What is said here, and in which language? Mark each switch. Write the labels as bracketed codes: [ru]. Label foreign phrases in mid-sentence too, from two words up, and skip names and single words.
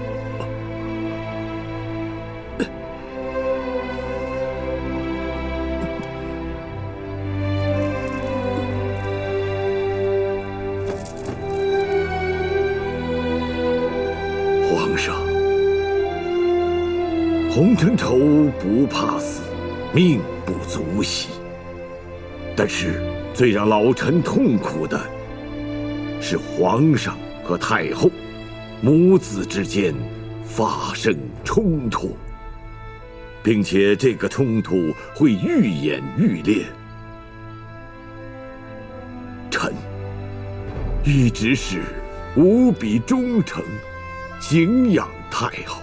[zh] 皇上，洪承畴不怕死，命不足惜。但是最讓老臣痛苦的是皇上和太后母子之間發生衝突，並且這個衝突會愈演愈烈。臣一直是無比忠誠，敬仰太後。